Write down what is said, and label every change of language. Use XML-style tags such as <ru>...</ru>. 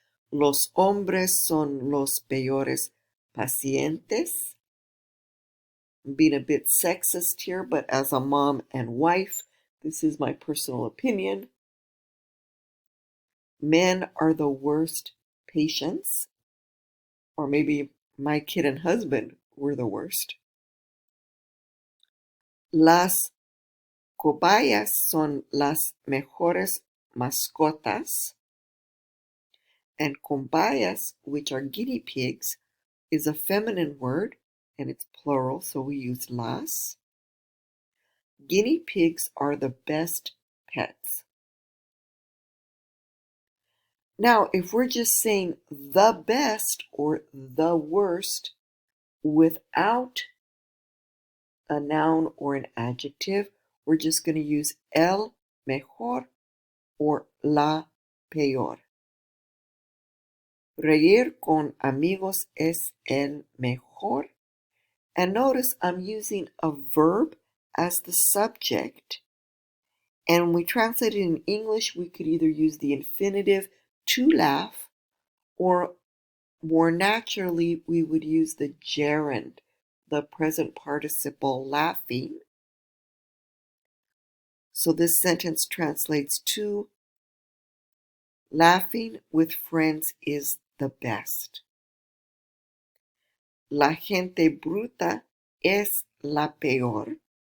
<es>Los hombres son los peores pacientes.</es> <en>I'm being a bit sexist here, but as a mom and wife, this is my personal opinion. Men are the worst patients, or maybe my kid and husband were the worst.</en> <es>Las cobayas son las mejores mascotas.</es> <en>And cobayas, which are guinea pigs, is a feminine word, and it's plural, so we use las. Guinea pigs are the best pets. Now, if we're just saying the best or the worst without a noun or an adjective, we're just going to use el mejor or la peor.</en> <es>Reír con amigos es el mejor.</es> <en>And notice I'm using a verb as the subject. And when we translate it in English, we could either use the infinitive to laugh, or more naturally, we would use the gerund, the present participle laughing. So this sentence translates to, laughing with friends is the best.</en> <es>La gente bruta es la peor.</es>